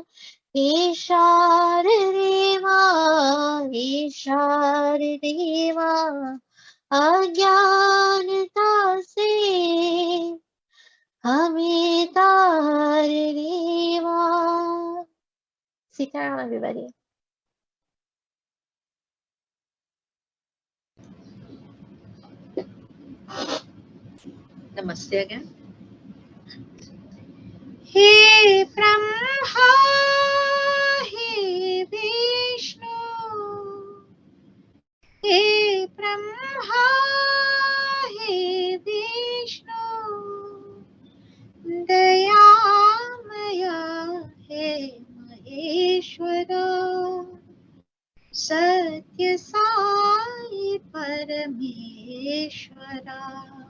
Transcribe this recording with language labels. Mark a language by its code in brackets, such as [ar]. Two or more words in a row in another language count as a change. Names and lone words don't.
[hi] हे शारदे माँ, हे शारदे माँ, अज्ञानता से हमें तार दे माँ। [en] सीताराम everybody. Namaste again. [hi] हे ब्रह्मा, हे विष्णु, हे ब्रह्मा, हे विष्णु, दयामया हे महेश्वरा, सत्य साई परमेश्वरा।